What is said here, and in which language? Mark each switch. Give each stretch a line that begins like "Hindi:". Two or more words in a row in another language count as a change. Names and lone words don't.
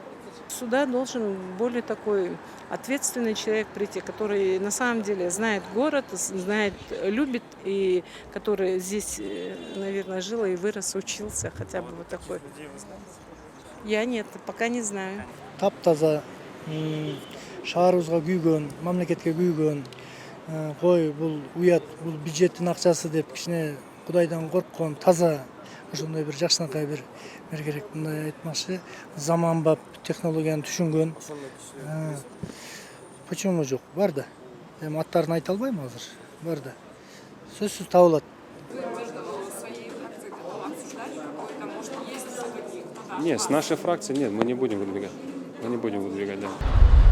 Russian: Сюда должен более такой ответственный человек прийти, который на самом деле знает город, знает, любит, и который здесь, наверное, жил и вырос, учился, хотя бы вот такой. Я нет, пока не знаю.
Kyrgyz: Таптаза, шаарыбызга күйгөн, мамлекетке күйгөн, кой бул уят, бул бюджеттин акчасы деп кичине Кудайдан корккон, таза, ошондой бир жакшынакай бир керек, мындай айтмакчы, заманбап технологияны түшүнгөн. Почему жок? Бар да. Эми аттарын айта албайм азыр. Бар да. Сөзсүз табылат.
Russian: Нет, с нашей фракции нет, мы не будем выдвигать. Мы не будем выдвигать, да.